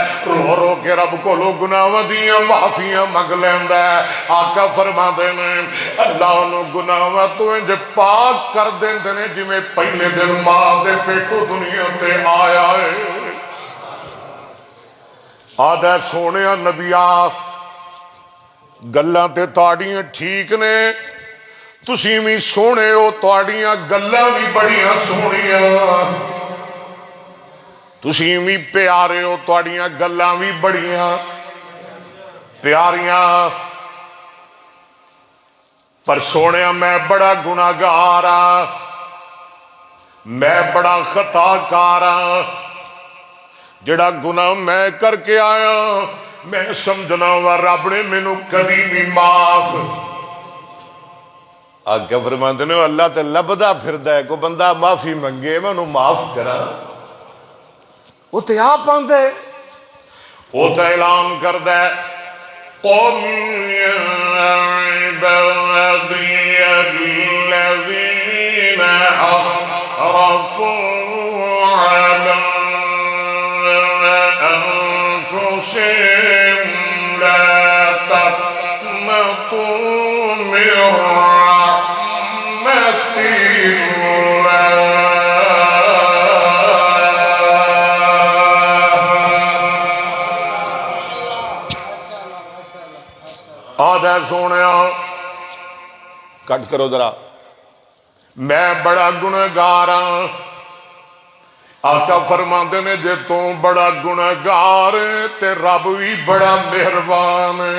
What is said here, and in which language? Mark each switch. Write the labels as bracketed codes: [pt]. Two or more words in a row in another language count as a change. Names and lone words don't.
[pa] رو رو کے رب کو لو گناہ دیاں معافیاں مگ لیندہ ہے آقا فرما دینے اللہ انہوں گناہ تو انج پاک کر دیندے جی میں پہلے دن ماں دے پیٹو دنیا تے آیا ہے آدھے سونے نبیا گلاں تے تاڑیاں ٹھیک نے تسی بھی سونے ہو تاڑیاں گلاں بھی بڑیاں سونیاں تسی بھی پیارے ہو تاڑیاں گلاں بھی بڑیاں پیاریاں پر سونے میں بڑا گناہگار ہاں میں بڑا خطا کار ہاں جڑا گناہ میں کر کے آیا میں سمجھنا وا رب نے مینوں کبھی بھی معاف آگے فرماندے نے اللہ تے لبدا پھردا ہے کوئی بندہ معافی منگے میں انہوں معاف کرا وہ تے آپ آندے وہ تے اعلان کردا ہے [ar] قل یا عبادي الذين أسرفوا على أنفسهم لا تقنطوا من رحمة [pa] آدھا سونیا کٹ کرو ذرا میں بڑا گنہگار ہاں آقا فرماندے نے جے تو بڑا گنہگار تے رب بھی بڑا مہربان